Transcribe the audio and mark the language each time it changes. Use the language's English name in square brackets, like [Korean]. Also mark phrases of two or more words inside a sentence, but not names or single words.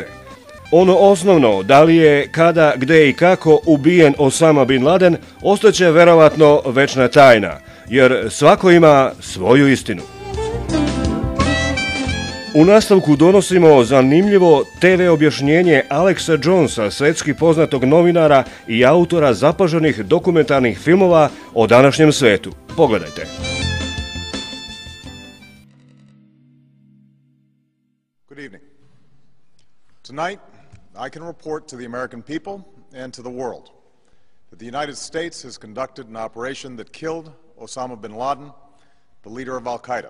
[Serbian] Ono osnovno, da li je, kada, gde i kako ubijen Osama bin Laden, ostaće verovatno večna tajna, jer svako ima svoju istinu. U nastavku donosimo zanimljivo TV objašnjenje Alexa Jonesa, svetski poznatog novinara i autora zapaženih dokumentarnih filmova o današnjem svetu. Pogledajte. [English] Good evening. Tonight, I can report to the American people and to the world that the United States has conducted an operation that killed Osama bin Laden, the leader of Al-Qaeda.